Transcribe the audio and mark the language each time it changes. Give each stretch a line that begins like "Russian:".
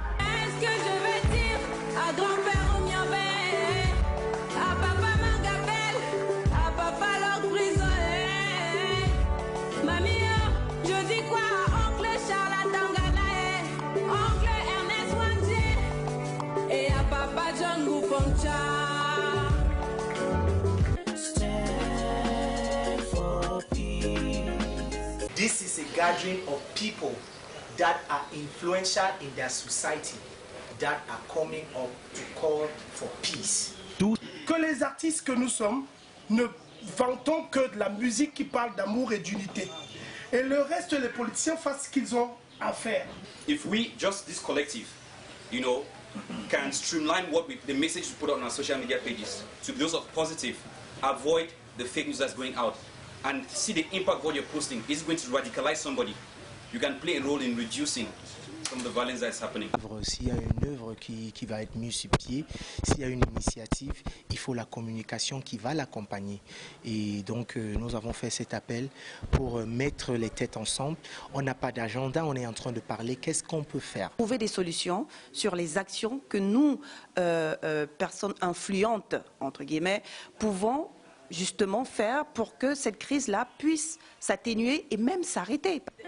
French: Est-ce que je vais dire à grand-père Omiabé, à papa Mangabel, à papa Lord Prison, mamie, je dis quoi à oncle Charles Tanganae, oncle Ernest Wandie et à papa John Goufoncha.
English: Stand for peace. This is a gathering of people that are influential in their society, that are coming up to call for peace.
French: Que les artistes que nous sommes ne vantons que de la musique qui parle d'amour et d'unité. Et le reste, les politiciens fassent ce qu'ils ont à faire.
English: If we, just this collective, you know, can streamline the message we put on our social media pages to those of positive, avoid the fake news that's going out, and see the impact of what you're posting. Is it going to radicalize somebody? You can play a role in reducing some of the violence that's happening.
French: S'il y a une œuvre qui va être mise sur pied, s'il y a une initiative, il faut la communication qui va l'accompagner. Et donc nous avons fait cet appel pour mettre les têtes ensemble. On n'a pas d'agenda, on est en train de parler, qu'est-ce qu'on peut faire? Trouver des solutions sur les actions que nous, personnes influentes, entre guillemets, pouvons justement faire pour que cette crise-là puisse s'atténuer et même s'arrêter.